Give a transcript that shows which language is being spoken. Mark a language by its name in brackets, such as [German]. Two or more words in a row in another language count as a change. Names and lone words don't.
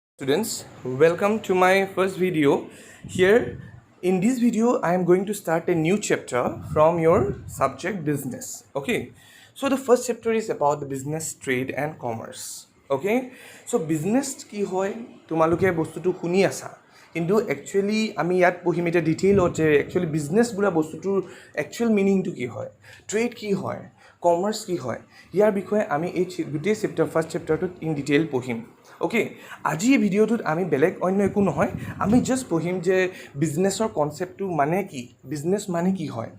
[English] Students, welcome to my first video. Here in this video I am going to start a new chapter from your subject business. Okay, so the first chapter is about the business, trade and commerce. Okay, so [Assamese] business কি হয় তোমালোকে বস্তুটো শুনি আছা কিন্তু একচুৱেলি আমি ইয়াত পঢ়িম এতিয়া ডিটেইলত যে একচুৱেলি বিজনেছ বোলা বস্তুটোৰ [English] actual meaning [Assamese] কি হয়, ট্ৰেড কি হয়, কমাৰ্চ কি হয়, ইয়াৰ বিষয়ে আমি এই গোটেই [English] first chapter in detail [Assamese] পঢ়িম। অ'কে, আজি এই ভিডিঅ'টোত আমি বেলেগ অন্য একো নহয়, আমি জাষ্ট পঢ়িম যে বিজনেছৰ কনচেপ্টটো মানে কি, বিজনেছ মানে কি হয়।